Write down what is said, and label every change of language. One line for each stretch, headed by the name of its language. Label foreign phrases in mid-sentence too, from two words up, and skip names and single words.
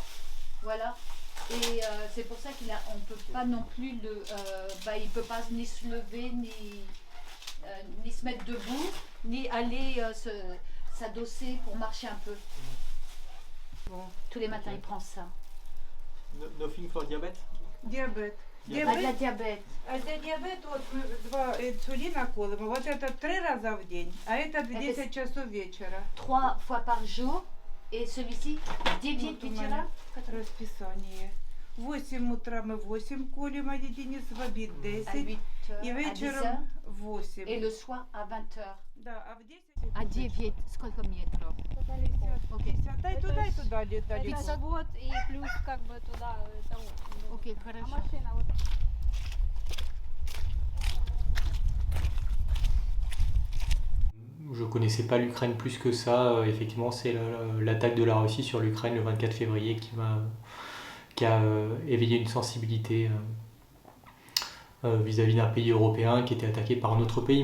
French: Voilà. Et c'est pour ça qu'on ne peut pas non plus il ne peut pas ni se lever, ni se mettre debout, ni aller s'adosser pour marcher un peu. Bon, tous les matins il prend ça.
English: Nothing for diabète?
Russian: Диабет.
French: Ah, de la diabète.
Russian: А для диабета вот мы 2 инсулина колем. Вот это 3 раза в день, а это в 10 часов вечера.
French: 3 fois par jour. Et celui-ci, 9
Russian: Вот у меня расписание. В 8 утра мы 8 колем, а единиц в обед
French: à 10.
Russian: 8 И
French: à 10 heures.
Russian: вечером 8.
French: Et le soir à 20 heures.
Russian: Да, а в 10... А 9, сколько метров? 50. Окей. Дай туда и туда летать. Это свод и плюс как бы туда того. Окей, А хорошо. машина вот.
French: Je ne connaissais pas l'Ukraine plus que ça. Effectivement, c'est l'attaque de la Russie sur l'Ukraine le 24 février qui a éveillé une sensibilité vis-à-vis d'un pays européen qui était attaqué par un autre pays.